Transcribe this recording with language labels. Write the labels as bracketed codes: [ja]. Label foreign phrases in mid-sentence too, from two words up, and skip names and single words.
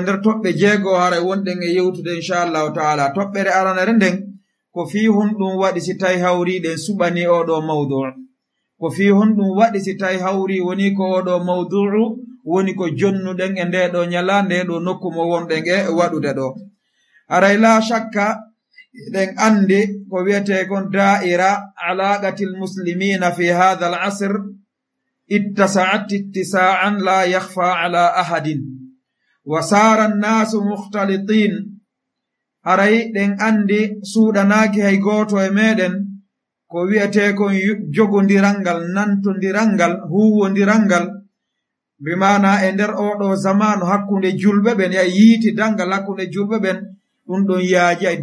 [ff] nder toɓɓe jeego haray wonɗen e yewtude [ar] إن شاء الله تعالى [ff] toɓɓere aranere nden ko fii honɗum waɗi si tawi hawriɗen suɓani oɗo mawdu' ko fii honɗum waɗi si tawi hawri woni ko oɗo mawdu'u woni ko jonnuɗen e ndeɗo ñalande ɗo nokku mo wonɗen e waɗude ɗo aray [ar] لا شك [ff] ɗen andi ko wiyete kon [ar] دائرة علاقات المسلمين في هذا العصر اتسعت اتساعا لا يخفى على أحد وصار الناس مختلطين [ff] aray ɗen andi suuɗanaaki hay gooto e meɗen ko wiyete kon jogodirangal nantodirangal huwodirangal bimana e nder oɗo zamanu hakkunde julɓe ɓen ya yiiti dangal hakkunde julɓe ɓen ɗum ɗon yaaji ay